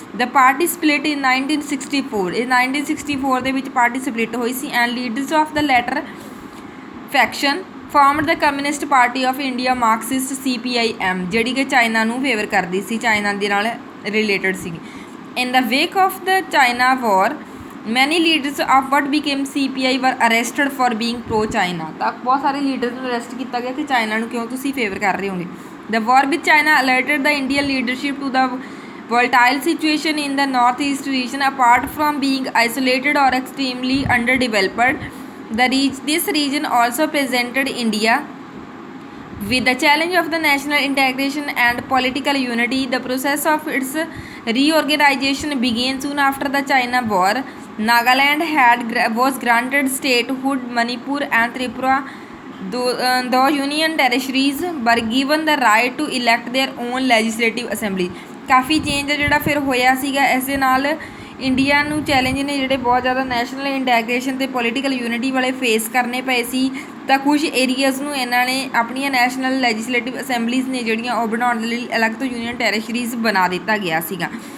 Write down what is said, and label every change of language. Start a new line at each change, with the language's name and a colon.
English: The party split in 1964।
Punjabi: ਇਹ 1964 ਦੇ ਵਿੱਚ ਪਾਰਟੀ ਸਪਲਿਟ ਹੋਈ ਸੀ
English: and leaders of the latter faction formed the communist party of India Marxist CPIM,
Punjabi: ਜਿਹੜੀ ਕਿ ਚਾਈਨਾ ਨੂੰ ਫੇਵਰ ਕਰਦੀ ਸੀ, ਚਾਈਨਾ ਦੇ ਨਾਲ ਰਿਲੇਟਡ ਸੀਗੀ।
English: In the wake of the China war many leaders of what became CPI were arrested for being pro China.
Punjabi: ਤਾਂ ਬਹੁਤ ਸਾਰੇ ਲੀਡਰਸ ਨੂੰ ਅਰੈਸਟ ਕੀਤਾ ਗਿਆ ਕਿ ਚਾਈਨਾ ਨੂੰ ਕਿਉਂ ਤੁਸੀਂ ਫੇਵਰ ਕਰ ਰਹੇ ਹੋਗੇ।
English: The war with China alerted the Indian leadership to the volatile situation in the northeast region. Apart from being isolated or extremely underdeveloped, this region also presented India with the challenge of the national integration and political unity. The process of its reorganization began soon after the China War. Nagaland was granted statehood. Manipur and Tripura, though union territories, were given the right to elect their own legislative assembly.
Punjabi: Coffee change ਜਿਹੜਾ ਫਿਰ ਹੋਇਆ ਸੀਗਾ। ਇਸ ਦੇ ਨਾਲ India ਨੂੰ challenge ਨੇ ਜਿਹੜੇ ਬਹੁਤ ਜ਼ਿਆਦਾ ਨੈਸ਼ਨਲ ਇੰਟੈਗਰੇਸ਼ਨ ਅਤੇ ਪੋਲੀਟੀਕਲ ਯੂਨਿਟੀ ਵਾਲੇ ਫੇਸ ਕਰਨੇ ਪਏ ਸੀ। ਤਾਂ ਕੁਝ ਏਰੀਆਜ਼ ਨੂੰ ਇਹਨਾਂ ਨੇ ਆਪਣੀਆਂ ਨੈਸ਼ਨਲ ਲੈਜਿਸਲੇਟਿਵ ਅਸੈਂਬਲੀਜ਼ ਨੇ ਜਿਹੜੀਆਂ ਉਹ ਬਣਾਉਣ ਦੇ ਲਈ ਅਲੱਗ ਤੋਂ ਯੂਨੀਅਨ ਟੈਰੀਟਰੀਜ਼ ਬਣਾ ਦਿੱਤਾ ਗਿਆ ਸੀਗਾ।